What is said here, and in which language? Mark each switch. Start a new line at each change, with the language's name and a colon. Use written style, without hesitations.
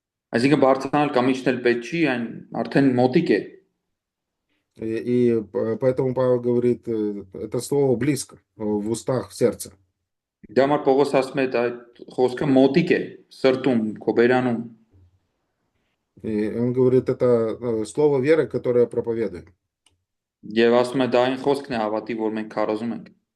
Armenian: Այսինքն բարձրանալ կամ իջնել պետք չի, այն արդեն մոտիկ է։
Russian: И поэтому Павел говорит, это слово близко, в устах, в сердце.
Armenian: Դա համար Պողոս ասում է այդ խոսքը մոտիկ է, սրտում, քո բերանում։
Russian: И он говорит, это слово веры, которое проповедуем.
Armenian: Եվ ասում է դա այն խոսքն է հավատի, որ մենք քարոզում ենք։